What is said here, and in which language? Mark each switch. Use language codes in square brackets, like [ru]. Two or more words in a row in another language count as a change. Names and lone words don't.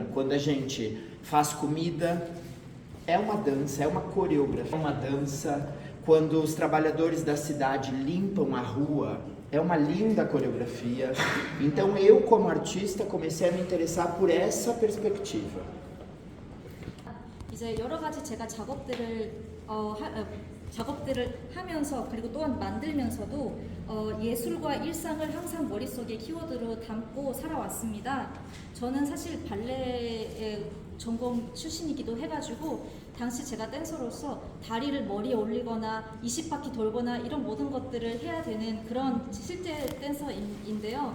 [pt] Quando a gente faz comida, é uma dança, é uma coreografia, é uma dança. Quando os trabalhadores da cidade limpam a rua, é uma linda coreografia. Então eu, como artista, comecei a me interessar por essa perspectiva. [ko] 이제 여러 가지 제가 작업들을 하면서 그리고 또한 만들면서도 예술과 일상을 항상 머릿속에 키워드로 담고 살아왔습니다. 저는 사실 발레 전공 출신이기도 해가지고 당시 제가 댄서로서 다리를 머리에 올리거나 20바퀴 돌거나 이런 모든 것들을 해야 되는 그런 실제 댄서인데요.